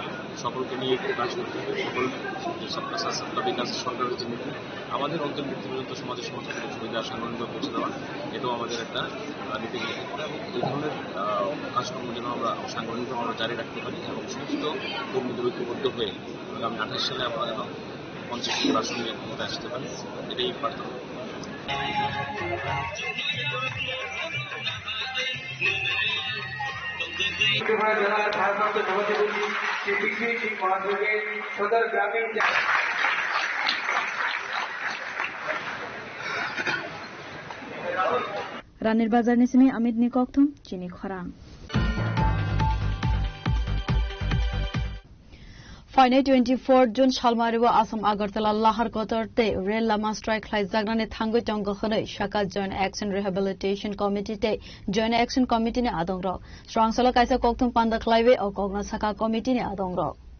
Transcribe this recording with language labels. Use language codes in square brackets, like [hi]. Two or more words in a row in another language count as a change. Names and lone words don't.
[bn] সকলকে নিয়ে একটু কাজ করতে হবে, সকল [hi] सबका साथ सबका विकास [bn] সরকারের যে নীতি আমাদের অন্তর নীতি পর্যন্ত সমাজের সমস্ত সুবিধা সাংগঠনিকভাবে পৌঁছে দেওয়া, এটাও আমাদের একটা নীতি নিয়ে থাকতে এবং এই ধরনের কাজকর্ম যেন আমরা সাংগঠনিকভাবে আমরা জারি রাখতে পারি এবং সমস্ত কর্মীদের ঐক্যবদ্ধ হয়ে আগামী 28 সালে আমরা যেন 50 আসন নিয়ে ক্ষমতা আসতে পারি, এটাই বার্তা। জেলার ভারপ্রাপ্ত সভাপতি শ্রী বিক্রি সিং মহাশয়কে সদর গ্রামীণ [trp] Ranir Bazar Nisimi Amit Nikoktum Chini Khorang Final 24 June Shalmariwa Assam Agartala Lahar Kotorte Rail Lama Strike Lai Zagnane Thangu Tongo Khone Shaka [en] Joint Action Rehabilitation Committee [trp] Te [en] Joint Action Committee [trp] Ne Adongro Strong Solo Kaisa Koktum Panda Klaiwe O Kogna Saka Committee Ne Adongro